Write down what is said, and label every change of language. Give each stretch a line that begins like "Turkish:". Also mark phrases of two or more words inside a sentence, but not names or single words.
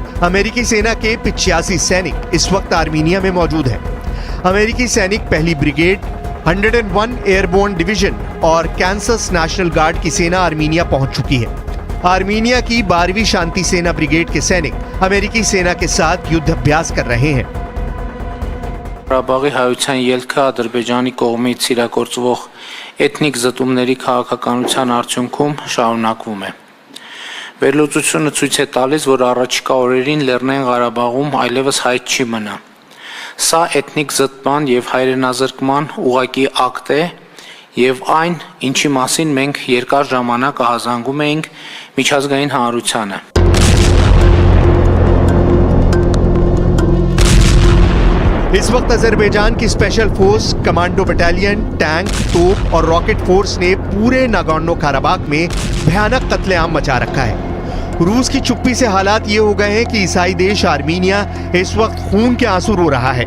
Hindi: अमेरिकी सेना के 85 सैनिक इस वक्त आर्मीनिया में मौजूद हैं। अमेरिकी सैनिक पहली ब्रिगेड, 101 एयरबोर्न डिवीजन और कैंसस नेशनल गार्ड की सेना आर्मीनिया पहुंच चुकी है। आर्मीनिया की 12वीं शांति सेना ब्रिगेड के सैनिक अमेरिकी सेना के साथ युद्ध अभ्यास कर रहे हैं।
Armenian: Ղարաբաղի հայության ելքը Ադրբեջանի կողմից իրագործվող էթնիկ զտումների քաղաքականության արդյունքում շարունակվում է։ Վերլուծությունը ցույց է տալիս, որ առաջիկա օրերին Լեռնային Ղարաբաղում այլևս հայտ չի մնա։ Սա էթնիկ զտման եւ հայրենազրկման ուղղակի ակտ է եւ այն, ինչի մասին մենք երկար ժամանակ ահազանգում էինք միջազգային հանրությանը։
Hindi: इस वक्त अजरबैजान की
English: special force, commando battalion,
Hindi: टैंक, तोप और
English: rocket force
Hindi: ने पूरे नागोर्नो काराबाख में भयानक कत्लेआम मचा रखा है। रूस की चुप्पी से हालात ये हो गए हैं कि ईसाई देश आर्मीनिया इस वक्त खून के आंसू रो रहा है।